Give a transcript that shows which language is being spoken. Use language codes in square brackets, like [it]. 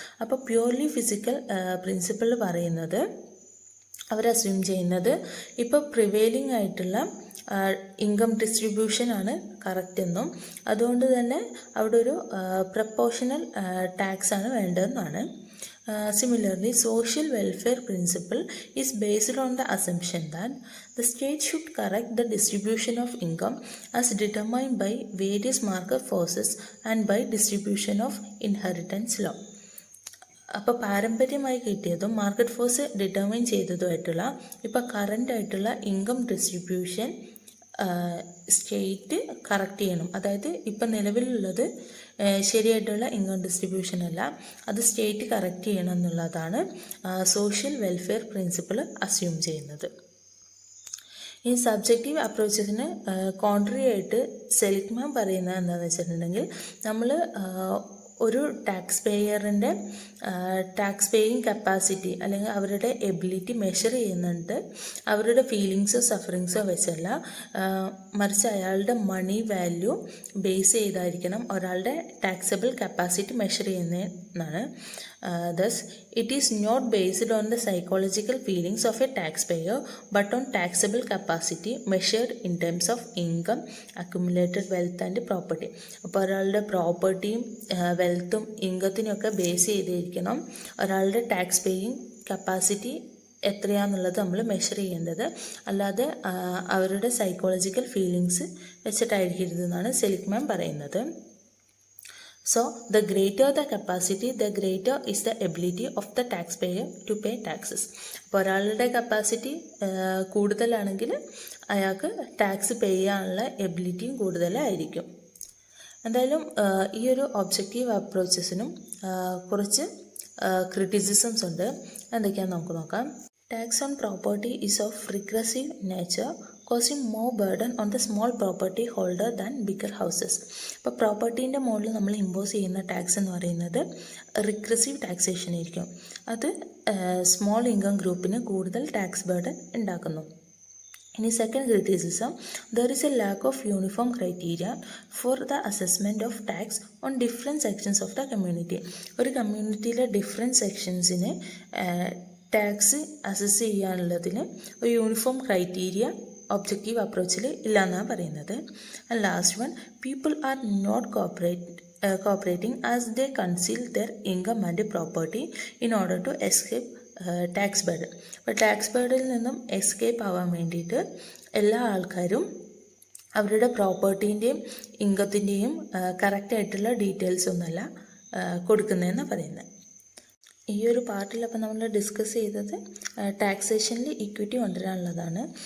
[ml] അപ്പോൾ purely physical principle പറയുന്നത് അവർ assume ചെയ്യുന്നത് ഇപ്പോൾ പ്രിവെയിലിംഗ് ആയിട്ടുള്ള ഇൻകം ഡിസ്ട്രിബ്യൂഷനാണ് കറക്റ്റ് എന്നും അതുകൊണ്ട് തന്നെ അവിടെ ഒരു പ്രപ്പോർഷണൽ ടാക്സ് ആണ് വേണ്ടതെന്നാണ്. [en] Similarly, social welfare principle is based on the assumption that the state should correct the distribution of income as determined by various market forces and by distribution of inheritance law. [ml] അപ്പോൾ പാരമ്പര്യമായി കിട്ടിയതും market force determine ചെയ്തതുമായിട്ടുള്ള ഇപ്പോൾ current ആയിട്ടുള്ള income distribution state correct ചെയ്യണം. അതായത് ഇപ്പം നിലവിലുള്ളത് ശരിയായിട്ടുള്ള ഇൻകം ഡിസ്ട്രിബ്യൂഷൻ അല്ല, അത് സ്റ്റേറ്റ് കറക്റ്റ് ചെയ്യണം എന്നുള്ളതാണ് സോഷ്യൽ വെൽഫെയർ പ്രിൻസിപ്പിൾ അസ്യൂം ചെയ്യുന്നത്. ഈ സബ്ജക്റ്റീവ് അപ്രോച്ചസിന് കോൺട്രറി ആയിട്ട് സെലിഗ്മാൻ പറയുന്നത് എന്താണെന്ന് വെച്ചിട്ടുണ്ടെങ്കിൽ നമ്മൾ ഒരു ടാക്സ് പേയറിൻ്റെ ടാക്സ് പേയിങ് കപ്പാസിറ്റി അല്ലെങ്കിൽ അവരുടെ എബിലിറ്റി മെഷർ ചെയ്യുന്നുണ്ട് അവരുടെ ഫീലിങ്സോ സഫറിങ്സോ വെച്ചല്ല, മറിച്ച് അയാളുടെ മണി വാല്യൂ ബേസ് ചെയ്തായിരിക്കണം ഒരാളുടെ taxable capacity measure ചെയ്യുന്നതെന്നാണ്. [en] Thus, it is not based on the psychological feelings of a taxpayer but on taxable capacity measured in terms of income, accumulated wealth and property. [ml] അപ്പോൾ ഒരാളുടെ പ്രോപ്പർട്ടിയും വെൽത്തും ഇൻകത്തിനെയൊക്കെ base ചെയ്തിരിക്കണം ഒരാളുടെ tax paying capacity എത്രയാണെന്നുള്ളത് നമ്മൾ measure ചെയ്യേണ്ടത്, അല്ലാതെ അവരുടെ psychological feelings വെച്ചിട്ടായിരിക്കരുതെന്നാണ് Seligman പറയുന്നത്. [en] So, the greater the capacity, the greater is the ability of the taxpayer to pay taxes. [ml] അപ്പോൾ ഒരാളുടെ കപ്പാസിറ്റി കൂടുതലാണെങ്കിൽ അയാൾക്ക് ടാക്സ് പേ ചെയ്യാനുള്ള എബിലിറ്റിയും കൂടുതലായിരിക്കും. എന്തായാലും ഈ ഒരു ഒബ്ജക്റ്റീവ് അപ്രോച്ചസിനും കുറച്ച് ക്രിറ്റിസിസംസ് ഉണ്ട്. എന്തൊക്കെയാണെന്ന് നമുക്ക് നോക്കാം. [en] Tax on property is of regressive nature, causing more burden on the small property holder than bigger houses. [ml] അപ്പോൾ പ്രോപ്പർട്ടീൻ്റെ മുകളിൽ നമ്മൾ ഇമ്പോസ് ചെയ്യുന്ന ടാക്സ് എന്ന് പറയുന്നത് റിഗ്രസീവ് ടാക്സേഷൻ ആയിരിക്കും. അത് സ്മോൾ ഇൻകം ഗ്രൂപ്പിന് കൂടുതൽ ടാക്സ് ബർഡൻ ഉണ്ടാക്കുന്നു. [en] ഇനി second criticism, there is a lack of uniform criteria for the assessment of tax on different sections of the community. [ml] ഒരു കമ്മ്യൂണിറ്റിയിലെ ഡിഫറെൻറ്റ് സെക്ഷൻസിന് ടാക്സ് അസസ് ചെയ്യാനുള്ളതിന് ഒരു യൂണിഫോം ക്രൈറ്റീരിയ ഒബ്ജക്റ്റീവ് അപ്രോച്ചിൽ ഇല്ല എന്നാണ് പറയുന്നത്. [en] And last one, people are not cooperating as they conceal their income and property in order to escape tax burden. [ml] അപ്പോൾ tax ബർഡനിൽ നിന്നും escape ആവാൻ വേണ്ടിയിട്ട് എല്ലാ ആൾക്കാരും അവരുടെ പ്രോപ്പർട്ടീൻ്റെയും ഇൻകത്തിൻ്റെയും കറക്റ്റായിട്ടുള്ള ഡീറ്റെയിൽസ് ഒന്നുമല്ല കൊടുക്കുന്നതെന്ന് പറയുന്നത്. ഈ ഒരു പാർട്ടിൽ അപ്പോൾ നമ്മൾ ഡിസ്കസ് ചെയ്തത് ടാക്സേഷനിൽ ഇക്വിറ്റി കൊണ്ടുവരാനുള്ളതാണ്.